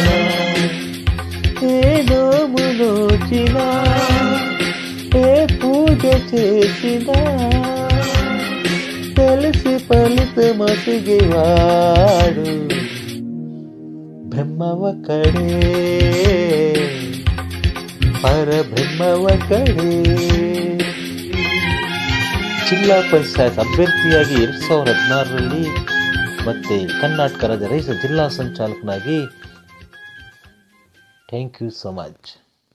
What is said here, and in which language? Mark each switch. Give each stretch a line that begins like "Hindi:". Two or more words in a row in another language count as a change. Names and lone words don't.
Telugu: ఏ నోము నోచినా ఏ పూజ చేసినా తెలిసి పలిత మసిగివాడు బ్రహ్మవక్కడే ಪರಬ್ರಹ್ಮವಕ್ಕಡೆ.
Kannada: ಜಿಲ್ಲಾ ಪಂಚಾಯತ್ ಅಭ್ಯರ್ಥಿಯಾಗಿ 2016ರಲ್ಲಿ ಮತ್ತೆ ಕರ್ನಾಟಕ ರಾಜ್ಯ ರೈತ ಜಿಲ್ಲಾ ಸಂಚಾಲಕನಾಗಿ.
English: Thank you so much.